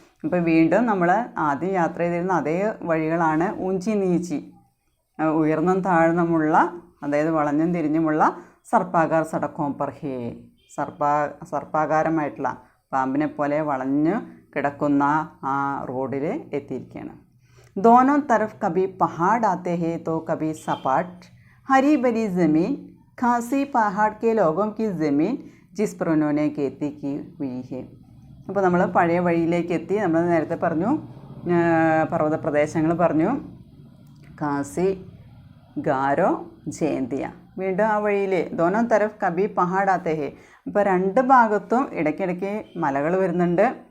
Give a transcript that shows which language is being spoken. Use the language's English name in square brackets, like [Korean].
[Malayalam] ഇപ്പോൾ വീണ്ടും നമ്മൾ ആദ്യം യാത്ര ചെയ്തിരുന്ന അതേ വഴികളാണ്. [Hindi] ഊഞ്ചി നീച്ചി [Malayalam] ഉയർന്നും താഴ്ന്നുമുള്ള, അതായത് വളഞ്ഞും തിരിഞ്ഞുമുള്ള [Hindi] സർപ്പാകാർ സടക്കോം പർ ഹേ, [Malayalam] സർപ്പാകാരമായിട്ടുള്ള പാമ്പിനെ പോലെ വളഞ്ഞു കിടക്കുന്ന ആ റോഡിൽ എത്തിയിരിക്കുകയാണ്. [Hindi] दोनों तरफ कभी पहाड़ आते हैं तो कभी सपाट हरी भरी ज़मीन, खासी पहाड़ के लोगों की ज़मीन जिस पर उन्होंने खेती की हुई है. [Malayalam] അപ്പോൾ നമ്മൾ പഴയ വഴിയിലേക്ക് എത്തി. നമ്മൾ നേരത്തെ പറഞ്ഞു പർവ്വത പ്രദേശങ്ങൾ പറഞ്ഞു, കാസി ഗാരോ ജയന്തിയ. വീണ്ടും ആ വഴിയിൽ [Hindi] ദോനോ തരഫ് കബി പഹാഡ് ആത്തേ ഹേ, [Malayalam] ഇപ്പോൾ രണ്ട് ഭാഗത്തും ഇടയ്ക്കിടയ്ക്ക് മലകൾ വരുന്നുണ്ട്.